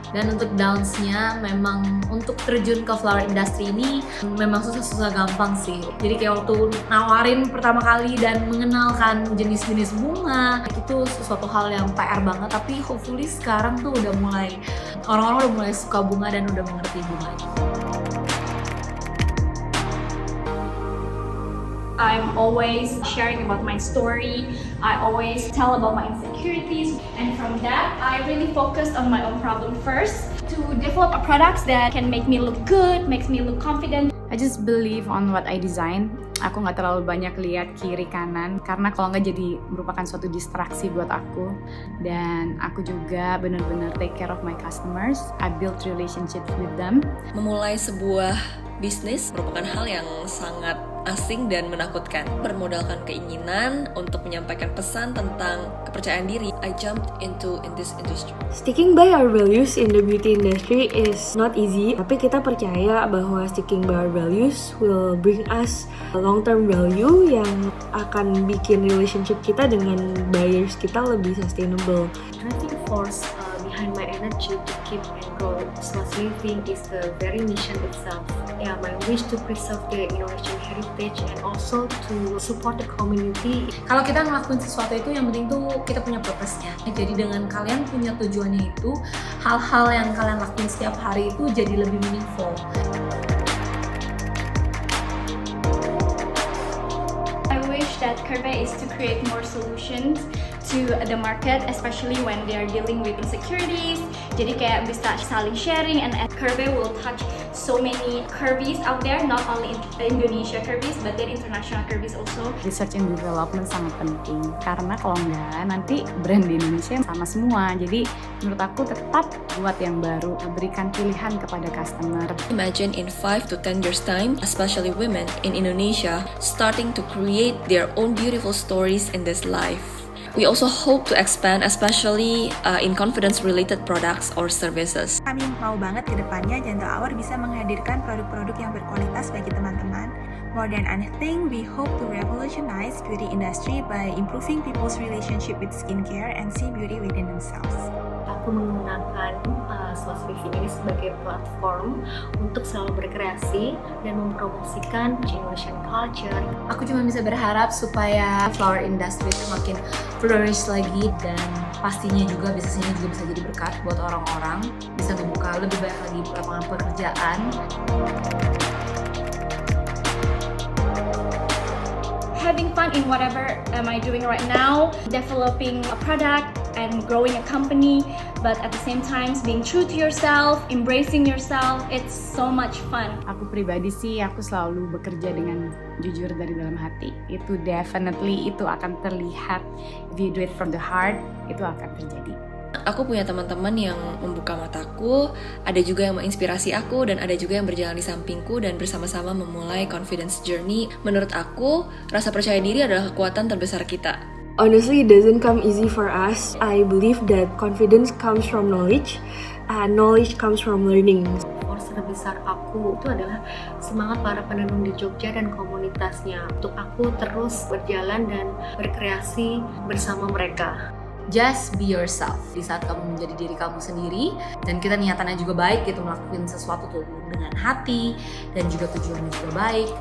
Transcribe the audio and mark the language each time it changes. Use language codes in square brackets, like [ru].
[id] Dan untuk downs-nya memang untuk terjun ke flower industry ini memang susah-susah gampang sih. Jadi kayak waktu nawarin pertama kali dan mengenalkan jenis-jenis bunga, itu sesuatu hal yang PR banget, tapi hopefully sekarang tuh udah mulai orang-orang udah mulai suka bunga dan udah mengerti bunganya. [en] I'm always sharing about my story. I always tell about my insecurities, and from that, I really focused on my own problem first to develop a products that can make me look good, makes me look confident. I just believe on what I design. [id] Aku nggak terlalu banyak lihat kiri kanan, karena kalau nggak jadi merupakan suatu distraksi buat aku. Dan aku juga benar-benar [en] take care of my customers. I build relationships with them. [id] Memulai sebuah bisnis merupakan hal yang sangat asing dan menakutkan. Bermodalkan keinginan untuk menyampaikan pesan tentang kepercayaan diri, [en] I jumped into this industry. Sticking by our values in the beauty industry is not easy, [id] tapi kita percaya bahwa [en] sticking by our values will bring us a long-term value [id] yang akan bikin relationship kita dengan buyers kita lebih [en] sustainable. Driving force behind my energy to keep and grow Slots Living is the very mission itself. Yeah, my wish to preserve the Indonesian heritage and also to support the community. [id] Kalau kita ngelakuin sesuatu itu yang penting tuh kita punya purpose-nya. Jadi dengan kalian punya tujuannya itu, hal-hal yang kalian lakuin setiap hari itu jadi lebih meaningful. [en] approach that Curve is to create more solutions to the market, especially when they are dealing with insecurities. [id] Jadi kayak bisa saling sharing, [en] and Curve will touch so many curvies out there, not only in Indonesia curvies, but then international curvies also. [id] Research and development sangat penting, karena kalau enggak nanti brand di Indonesia sama semua. Jadi menurut aku tetap buat yang baru, berikan pilihan kepada customer. [en] Imagine in 5 to 10 years time, especially women in Indonesia, starting to create their own beautiful stories in this life. We also hope to expand, especially in confidence-related products or services. [id] Kami mau banget ke depannya Gentle Hour bisa menghadirkan produk-produk yang berkualitas bagi teman-teman. [en] More than anything, we hope to revolutionize beauty industry by improving people's relationship with skincare and see beauty within themselves. [id] Aku menggunakan Swas Living ini sebagai platform untuk selalu berkreasi dan mempromosikan Indonesian culture. Aku cuma bisa berharap supaya flower industry itu makin flourish lagi, dan pastinya juga bisnisnya juga bisa jadi berkat buat orang-orang, bisa membuka lebih banyak lagi lapangan pekerjaan. [en] Having fun in whatever am I doing right now, developing a product and growing a company, but at the same time being true to yourself, embracing yourself, it's so much fun. [id] Aku pribadi sih, aku selalu bekerja dengan jujur dari dalam hati. Itu definitely itu akan terlihat. [en] If you do it from the heart, [id] itu akan terjadi. Aku punya teman-teman yang membuka mataku, ada juga yang menginspirasi aku, dan ada juga yang berjalan di sampingku dan bersama-sama memulai confidence journey. Menurut aku, rasa percaya diri adalah kekuatan terbesar kita. [en] Honestly, it doesn't come easy for us. I believe that confidence comes from knowledge, and knowledge comes from learning. [id] Force terbesar aku itu adalah semangat para penenun di Jogja dan komunitasnya untuk aku terus berjalan dan berkreasi bersama mereka. [en] Just be yourself [id] di saat kamu menjadi diri kamu sendiri, dan kita niatannya juga baik gitu, melakukan sesuatu tuh dengan hati dan juga tujuannya juga baik.